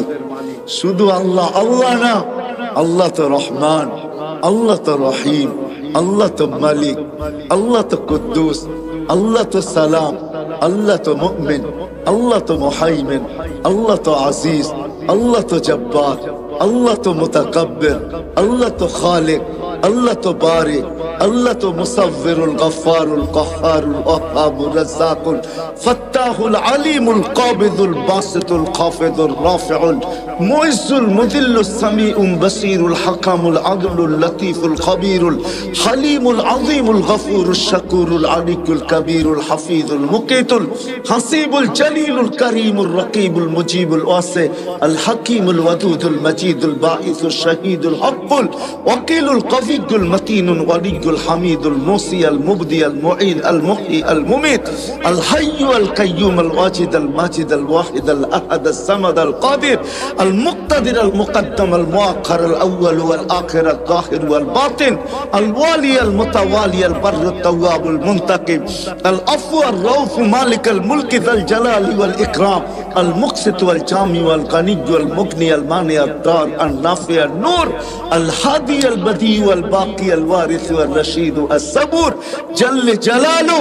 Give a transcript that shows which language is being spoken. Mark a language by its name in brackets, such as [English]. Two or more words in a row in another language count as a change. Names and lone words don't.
[Bangla] শুধু আল্লাহ আল্লাহ না, আল্লাহ তো রহমান, আল্লাহ তো রহিম, আল্লাহ তো মালিক, আল্লাহ তো কুদ্দুস, আল্লাহ তো সালাম, আল্লাহ তো মুমিন, আল্লাহ তো মুহাইমিন, আল্লাহ তো আজিজ, আল্লাহ তো জব্বার, আল্লাহ তো মুতাকাব্বির, আল্লাহ তো খালিক, আল্লাহ তো বারি, আল্লাহ তো [Arabic] المصوّرُ الغفّارُ القهّارُ الوهّابُ الرزّاقُ الفتّاحُ العليمُ القابضُ الباسطُ الخافضُ الرافعُ المعزُّ المذلُّ السميعُ البصيرُ الحكمُ العدلُ اللطيفُ الخبيرُ الحليمُ العظيمُ الغفورُ الشكورُ العليُّ الكبيرُ الحفيظُ المقيتُ الحسيبُ الجليلُ الكريمُ الرقيبُ المجيبُ الواسع ال حكيمُ الودودُ المجيدُ الباعثُ الشهيدُ الحقُّ الوكيلُ القويُّ المتينُ الوليُّ الحميدُ المحصي ال مبدئ ال معيد ال محيي ال مميت ال حيّ ال قيّوم ال واجد ال ماجد ال واحد ال أحد ال صمد ال قادر ال مقتدر ال مقدّم ال مؤخّر ال أوّل وال آخر ال ظاهر وال باطن ال والي ال متعالي ال برّ ال توّابُ المنتقم ال عفوّ ال رؤوف مالك ال ملك ذو الجلال وال إكرام ال مقسط وال جامع وال غني وال مغني ال مانع ال ضارّ ال نافع ال نور ال هادي ال بديع وال باقي ال وارث وال رشيد ال صبور جلّ جلاله.